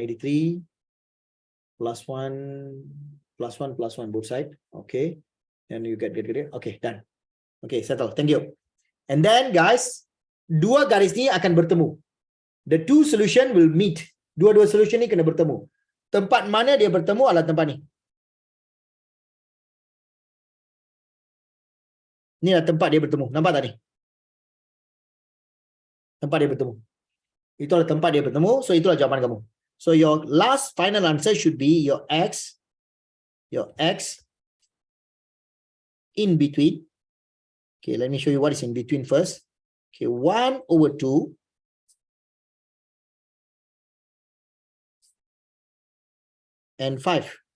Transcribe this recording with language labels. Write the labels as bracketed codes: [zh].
[en] 83 plus 1 plus 1 plus 1 both side. Okay. And you get. Okay, done. Okay, settle. Thank you. [ms] And then guys, dua garis ni akan bertemu. [en] The two solution will meet. [ms] Dua-dua solution ni kena bertemu. Tempat mana dia bertemu adalah tempat ni. Ni adalah tempat dia bertemu. Nampak tak ni? Tempat dia bertemu. Itu adalah tempat dia bertemu. So itulah jawapan kamu. [en] So your last final answer should be your x in between. Okay, let me show you what is in between first. Okay, 1/2 and 5.